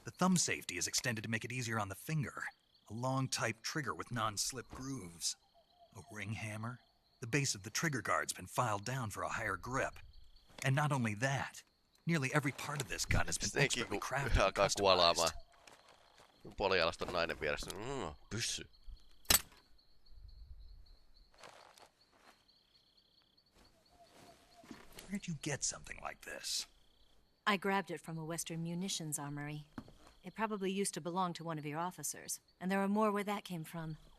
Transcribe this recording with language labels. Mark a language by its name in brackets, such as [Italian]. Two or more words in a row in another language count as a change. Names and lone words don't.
[English] The thumb safety is extended to make it easier on the finger. A long type trigger with non-slip grooves. A ring hammer. The base of the trigger guard's been filed down for a higher grip. And not only that, nearly every part of this gun has been expertly crafted and customized. [Finnish] Puolijalaston nainen vieressä. Pyssy. [English] Where'd you get something like this? I grabbed it from a Western munitions armory. It probably used to belong to one of your officers, and there are more where that came from.